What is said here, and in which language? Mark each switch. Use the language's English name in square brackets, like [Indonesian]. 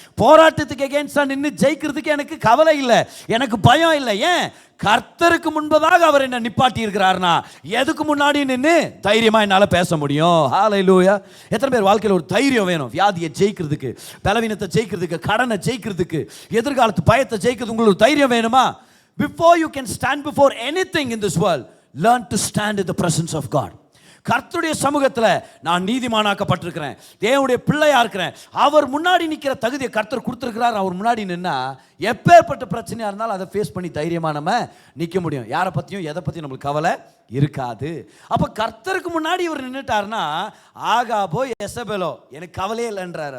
[Tamil] போராட்டத்துக்கு எகேன்ஸ்டாக நின்று ஜெயிக்கிறதுக்கு எனக்கு கவலை இல்லை, எனக்கு பயம் இல்லை. ஏன்? கர்த்தருக்கு முன்பதாக அவர் என்ன நிப்பாட்டி இருக்கிறார்னா எதுக்கு முன்னாடி நின்று தைரியமா என்னால் பேச முடியும். ஹல்லேலூயா. எத்தனை பேர் வாழ்க்கையில் ஒரு தைரியம் வேணும்? வியாதியை ஜெயிக்கிறதுக்கு, பலவீனத்தை ஜெயிக்கிறதுக்கு, கடனை ஜெயிக்கிறதுக்கு, எதிர்காலத்து பயத்தை ஜெயிக்கிறது உங்களுக்கு ஒரு தைரியம் வேணுமா? [English] Before you can stand before anything in this world, learn to stand in the presence of God. [Tamil] கர்த்தருடைய சமூகத்தில் நான் நீதிமானாக்கப்பட்டிருக்கிறேன், தேவனுடைய பிள்ளையா இருக்கிறேன், அவர் முன்னாடி நிற்கிற தகுதியை கர்த்தர் கொடுத்துருக்கிறார். அவர் முன்னாடி நின்னா எப்பேற்பட்ட பிரச்சனையாக இருந்தாலும் அதை ஃபேஸ் பண்ணி தைரியமாக நம்ம நிற்க முடியும். யாரை பற்றியும் எதை பற்றியும் நம்மளுக்கு கவலை இருக்காது. அப்போ கர்த்தருக்கு முன்னாடி இவர் நின்றுட்டாருன்னா ஆகாபோ எசபெலோ எனக்கு கவலையே இல்லைன்றார்.